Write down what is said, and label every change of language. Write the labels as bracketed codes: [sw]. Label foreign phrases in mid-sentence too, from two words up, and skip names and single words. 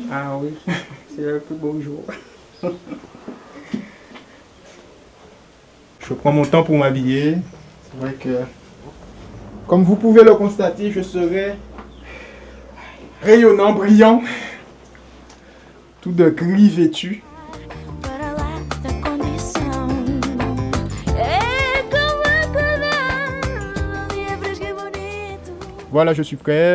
[fr] Ah oui, c'est le plus beau jour. Je prends mon temps pour m'habiller. C'est vrai que, comme vous pouvez le constater, je serai rayonnant, brillant, tout de gris vêtu. [pt] Para lá da condição. É como a livres que bonito. [fr] Voilà, je suis prêt.